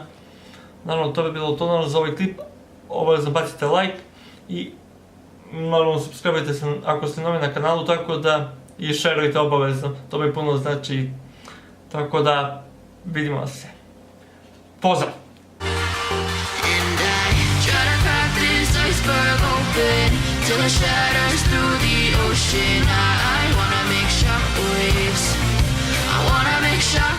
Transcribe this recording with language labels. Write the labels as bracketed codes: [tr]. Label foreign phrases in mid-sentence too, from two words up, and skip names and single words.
[hr] Naravno, to bi bilo to naravno za ovaj klip. Obavezno bacite like i naravno subscribe se ako ste novi na kanalu, tako da i šerujte obavezno, to mi puno znači, tako da vidimo se. Pozdrav! [en] Till it shatters through the ocean. I wanna make shockwaves. I wanna make shock.